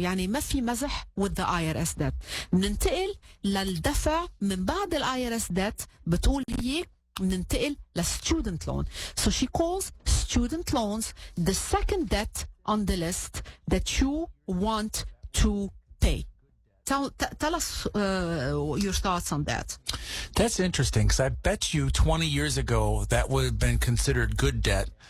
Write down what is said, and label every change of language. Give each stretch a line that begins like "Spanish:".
Arabic: يعني ما في مزح
English: with the IRS debt.
Arabic: ننتقل للدفع من بعد IRS debt. بتقول هي ننتقل لستودنت لون.
English: So she calls student loans the second debt on the list that you want to pay. Tell us your thoughts on that. That's interesting, because I bet you 20 years ago that would have been considered good debt.